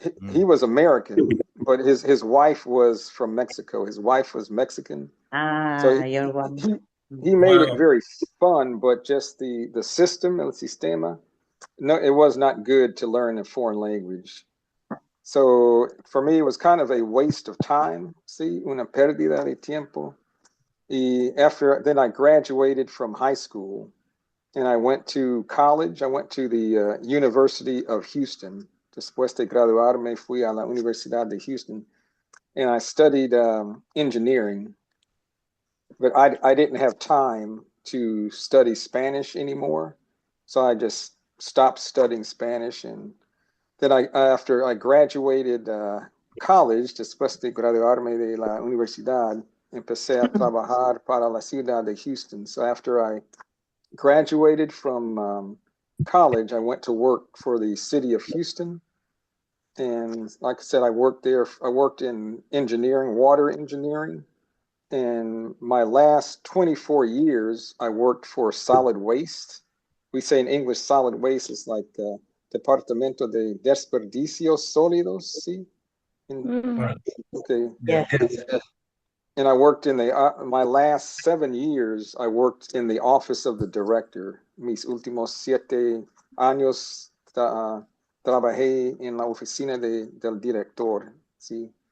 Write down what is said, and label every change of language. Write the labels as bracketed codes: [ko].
[en] He was American, but his wife was from Mexico. His wife was Mexican. So Your one. he made it very fun, but just the system, [es] el sistema, no, [en] it was not good to learn a foreign language. So for me, it was kind of a waste of time. [es] Sí, una pérdida de tiempo. [en] Then I graduated from high school, and I went to college. I went to the University of Houston. [es] Después de graduarme, fui a la Universidad de Houston, [en] and I studied engineering. But I didn't have time to study Spanish anymore, so I just stopped studying Spanish. And then after I graduated college, [es] después de graduarme de la universidad, empecé a trabajar para la ciudad de Houston. [en] So after I graduated from college, I went to work for the city of Houston. And like I said, I worked there. I worked in engineering, water engineering. And my last 24 years, I worked for solid waste. We say in English, solid waste is like [es] Departamento de Desperdicios Sólidos, ¿sí? [en] Okay. Yeah. And I worked in my last 7 years, I worked in the office of the director. [es] Mis últimos 7 años trabajé en la oficina del director, ¿sí?